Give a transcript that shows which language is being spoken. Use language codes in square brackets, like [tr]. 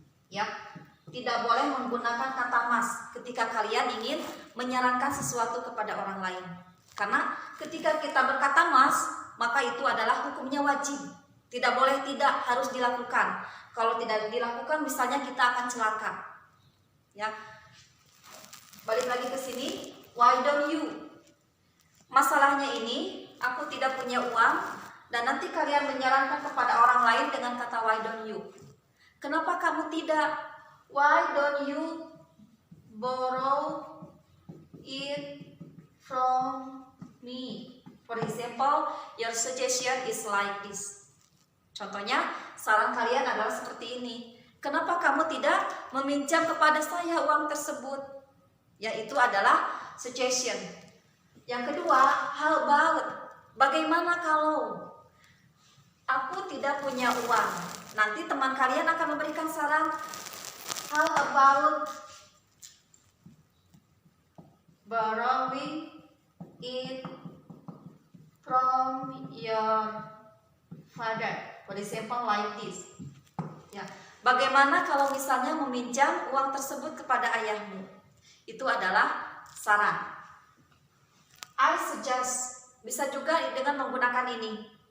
[id] Ya, tidak boleh menggunakan kata mas ketika kalian ingin menyarankan sesuatu kepada orang lain. Karena ketika kita berkata mas, maka itu adalah hukumnya wajib. Tidak boleh tidak, harus dilakukan. Kalau tidak dilakukan, misalnya kita akan celaka. Ya. Balik lagi ke sini, [en] why don't you? [id] Masalahnya ini, aku tidak punya uang, dan nanti kalian menyarankan kepada orang lain dengan kata [en] why don't you? [id] Kenapa kamu tidak? [en] Why don't you borrow it from me? For example, your suggestion is like this. [id] Contohnya, saran kalian adalah seperti ini. Kenapa kamu tidak meminjam kepada saya uang tersebut? Yaitu adalah suggestion. Yang kedua, [en] how about? [id] Bagaimana kalau aku tidak punya uang? Nanti teman kalian akan memberikan saran. [en] How about borrowing it from your father? For example, like this. [id] Ya, bagaimana kalau misalnya meminjam uang tersebut kepada ayahmu? Itu adalah saran. [en] I suggest, [id] bisa juga dengan menggunakan ini.